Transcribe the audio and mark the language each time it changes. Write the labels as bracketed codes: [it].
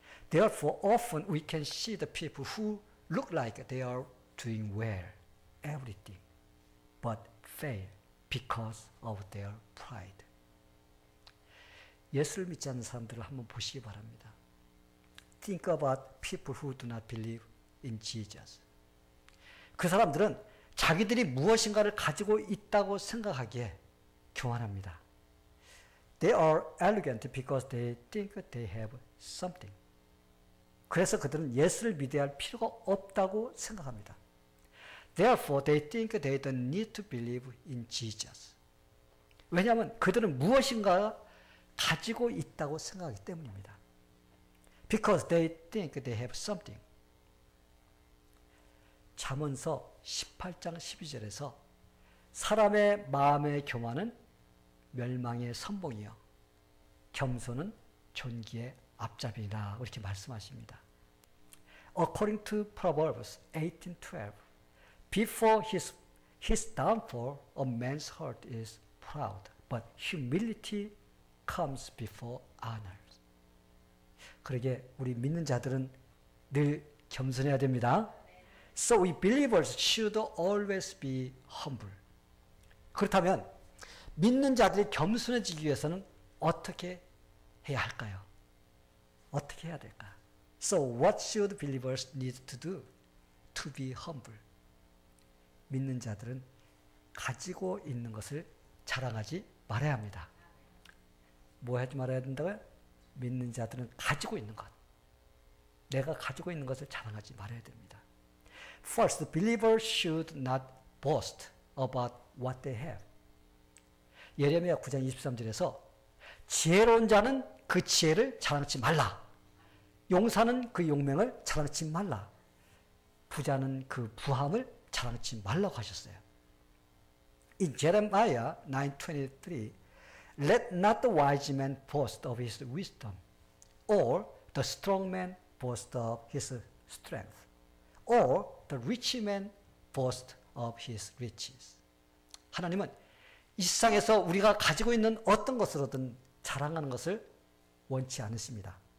[en] Therefore, often we can see the people who look like they are doing well, everything, but fail because of their pride. [ko] 예수를 믿지 않는 사람들을 한번 보시기 바랍니다. [en] Think about people who do not believe in Jesus. [ko] 그 사람들은 자기들이 무엇인가를 가지고 있다고 생각하기에 교만합니다. [en] They are arrogant because they think they have something. [ko] 그래서 그들은 예수를 믿어야 할 필요가 없다고 생각합니다. [en] Therefore, they think they don't need to believe in Jesus. [ko] 왜냐하면 그들은 무엇인가 가지고 있다고 생각하기 때문입니다. [en] Because they think they have something. [ko] 잠언서 18장 12절에서 사람의 마음의 교만은 멸망의 선봉이요 겸손은 존귀의 앞잡이라 이렇게 말씀하십니다. [en] According to Proverbs 18:12, before his downfall, a man's heart is proud, but humility comes before honor. [ko] 그러게 우리 믿는 자들은 늘 겸손해야 됩니다. [en] So we believers should always be humble. [ko] 그렇다면 믿는 자들이 겸손해지기 위해서는 어떻게 해야 할까요? 어떻게 해야 될까? [en] So what should believers need to do to be humble? [ko] 믿는 자들은 가지고 있는 것을 자랑하지 말아야 합니다. 뭐 하지 말아야 된다고요? 믿는 자들은 가지고 있는 것. 내가 가지고 있는 것을 자랑하지 말아야 됩니다. [en] First, believers should not boast about what they have. [ko] 예레미야 9장 23절에서 지혜로운 자는 그 지혜를 자랑하지 말라. 용사는 그 용맹을 자랑하지 말라. 부자는 그 부함을 자랑하지 말라고 하셨어요. [en] In Jeremiah 9:23, let not the wise man boast of his wisdom, or the strong man boast of his strength, or the rich man boast of his riches. [ko] 하나님은 이 세상에서 우리가 가지고 있는 어떤 것으로든 자랑하는 것을 원치 않으십니다.